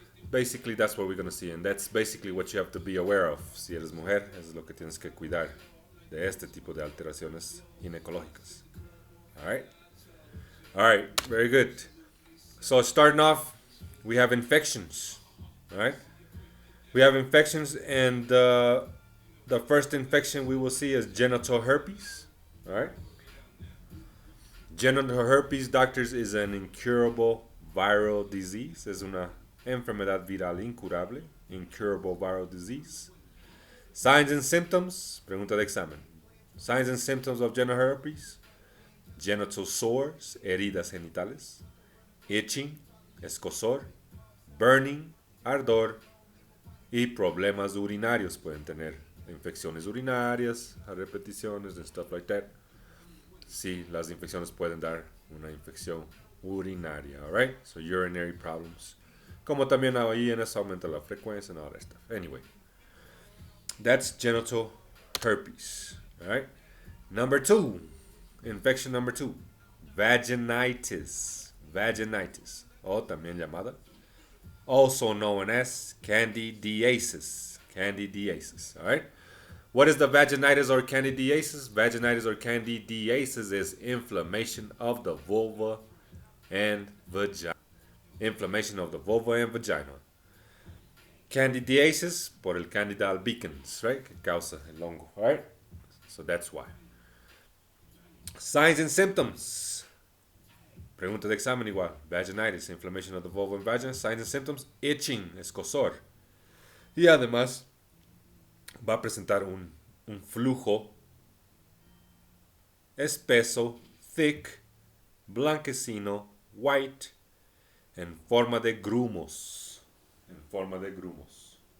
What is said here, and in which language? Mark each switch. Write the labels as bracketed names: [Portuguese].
[English] Basically, that's what we're going to see, and that's basically what you have to be aware of. [Spanish] Si eres mujer, es lo que tienes que cuidar de este tipo de alteraciones ginecológicas. [English] All right, very good. So starting off, we have infections. All right, we have infections, and the first infection we will see is genital herpes. All right, genital herpes, doctors, is an incurable viral disease. [Spanish] Es una enfermedad viral incurable, [English] incurable viral disease. Signs and symptoms, [Spanish] pregunta de examen. [English] Signs and symptoms of genital herpes: genital sores, [Spanish] heridas genitales, [English] itching, escozor, burning, [Spanish] ardor y problemas urinarios. Pueden tener infecciones urinarias a repeticiones [English] and stuff like that. [Spanish] Sí, las infecciones pueden dar una infección urinaria, alright? [English] So urinary problems. [Spanish] Como también ahí en eso aumenta la frecuencia [English] and all that stuff. Anyway, that's genital herpes. All right. Number two, infection number two, vaginitis. [Spanish] Vaginitis, o también llamada, [English] also known as [Spanish] candidiasis. [English] Candidiasis. All right. What is the vaginitis or candidiasis? Vaginitis or candidiasis is inflammation of the vulva and vagina. Inflammation of the vulva and vagina. Candidiasis [Spanish] por el [English] Candida albicans, right? [Spanish] Que causa el hongo, right? [English] So that's why. Signs and symptoms. [Spanish] Pregunta de examen igual. [English] Vaginitis, inflammation of the vulva and vagina. Signs and symptoms: itching, escozor. [Spanish] Y además va a presentar un flujo espeso, thick, blanquecino, white, en forma de grumos. En forma de grumos.